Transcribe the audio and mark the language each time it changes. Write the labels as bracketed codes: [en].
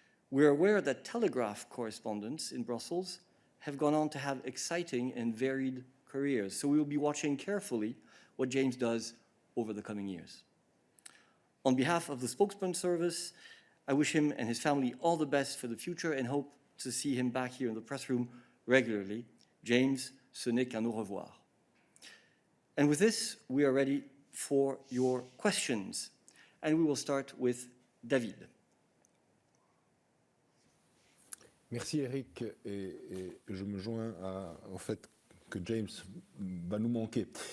[en] We're aware that Telegraph correspondents in Brussels have gone on to have exciting and varied careers. So we will be watching carefully what James does over the coming years. On behalf of the Spokesperson service, I wish him and his family all the best for the future and hope to see him back here in the press room regularly. [fr] James, ce n'est qu'un au revoir. [en] And with this, we are ready for your questions. And we will start with David. [fr] Merci Eric, et je me joins au fait que James va nous manquer.